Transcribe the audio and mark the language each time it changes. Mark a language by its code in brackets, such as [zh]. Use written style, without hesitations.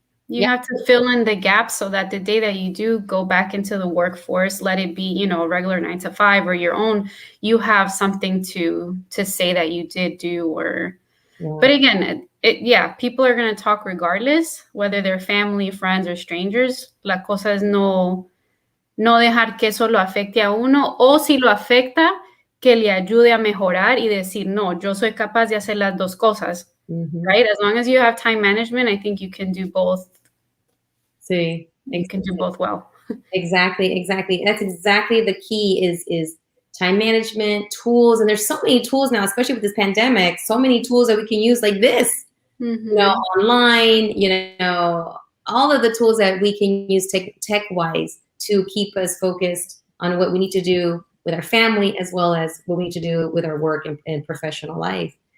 [en] you have to fill in the gaps so that the day that you do go back into the workforce, let it be, a regular 9 to 5 or your own, you have something to say that you did do. But again, people are going to talk regardless, whether they're family, friends, or strangers. [es] La cosa es no dejar que eso lo afecte a uno, o si lo afecta, que le ayude a mejorar y decir, no, yo soy capaz de hacer las dos cosas, right? [en] As long as you have time management, I think you can do both. See, you can do both well. Exactly. That's exactly the key is time management, tools. And there's so many tools now, especially with this pandemic, so many tools that we can use like this, online, all of the tools that we can use tech-wise to keep us focused on what we need to do with our family, as well as what we need to do with our work and professional life.